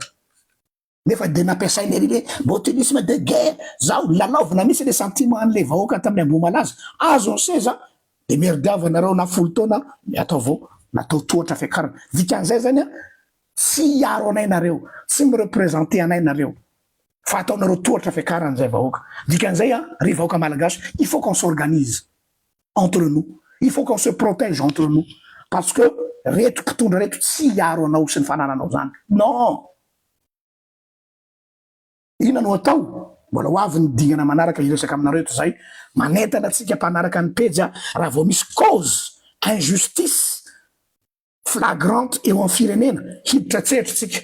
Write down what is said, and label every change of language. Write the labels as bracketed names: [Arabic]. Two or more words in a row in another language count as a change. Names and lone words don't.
[Malagasy] Nefa de nampiasainy ery [French] botulisme de guerre, [Malagasy] zao lalaovina misy [French] le sentiment [Malagasy] an'le vahoaka tamin'ny Ambohimalaza. Azo ny seza de mierdiava nareo na 10 taona atao vao natao tohatra fiakarana. Dikan'izay zany tsy hiaro anay nareo, tsy mireprésenter anay nareo. Fa ataonareo tohatra fiakarana zay vahoaka. Dikan'izay ry vahoaka malagasy, [French] il faut qu'on s'organise entre nous. Il faut qu'on se protège entre nous. Parce que [Malagasy] reto mpitondra reto tsy hiaro anao sy ny fanananao zany. Non. Ina no atao? Mbola ho avy ny dingana manaraka iresaka aminareo eto zay. Manentana atsika mpanaraka ny pejy raha vao misy [French] cause, injustice flagrante [Malagasy] eo amin'ny firenena, hiditra tsetry tsika.